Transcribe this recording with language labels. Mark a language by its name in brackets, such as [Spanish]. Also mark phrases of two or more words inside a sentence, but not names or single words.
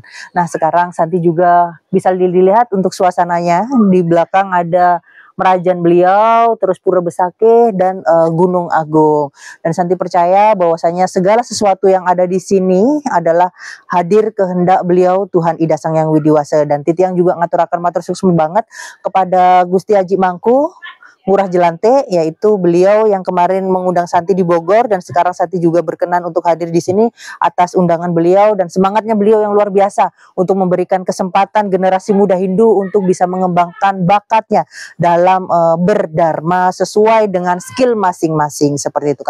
[Indonesian] Nah, sekarang Santi juga bisa dilihat untuk suasananya. Di belakang ada Merajan beliau, terus Pura Besakih dan Gunung Agung. Dan Santi percaya bahwasanya segala sesuatu yang ada di sini adalah hadir kehendak beliau Tuhan Ida Sang Yang Widiwasa. Dan Titiang juga [Balinese] ngaturakan matur suksma banget [Indonesian] kepada Gusti Haji Mangku Ngurah Jelante, yaitu beliau yang kemarin mengundang Santi di Bogor, dan sekarang Santi juga berkenan untuk hadir di sini atas undangan beliau dan semangatnya beliau yang luar biasa untuk memberikan kesempatan generasi muda Hindu untuk bisa mengembangkan bakatnya dalam berdharma sesuai dengan skill masing-masing, seperti itu kan.